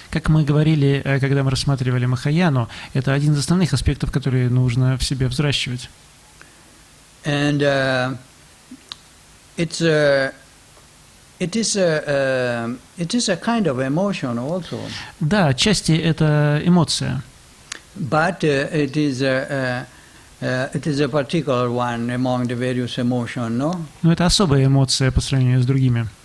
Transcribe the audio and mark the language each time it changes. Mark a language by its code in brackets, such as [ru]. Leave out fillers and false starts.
[ru] Как мы говорили, когда мы рассматривали Махаяну, это один из основных аспектов, которые нужно в себе взращивать. [en] And it is a kind of emotion also. [ru] Да, отчасти это эмоция, [en] But it is a particular one among the various emotions, no? [ru] но это особая эмоция по сравнению с другими.